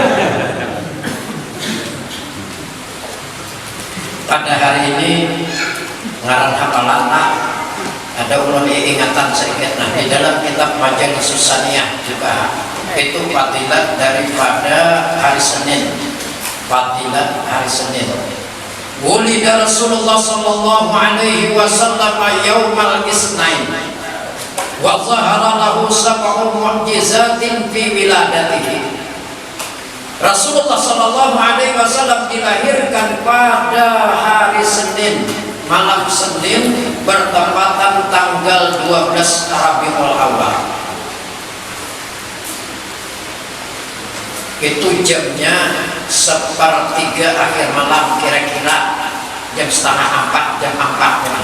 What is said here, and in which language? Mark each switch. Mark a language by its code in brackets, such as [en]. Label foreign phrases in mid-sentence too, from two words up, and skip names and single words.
[bjn] Pada hari ini ngarang hafalan ada ulun ingatan sedikit. [id] Nah di dalam kitab Majalis Susaniyah juga itu fadilat daripada hari Senin. Fadilat hari Senin. [ar] وُلِدَ رسول الله صلى الله عليه وسلم يوم الاثنين وظهر له سبع معجزات في ولادته. Rasulullah صلى الله عليه وسلم dilahirkan pada hari Senin, malam Senin bertepatan tanggal 12 Rabiul Awal. Itu jamnya 1/3 akhir malam, kira-kira jam 3:30, jam 4 ya.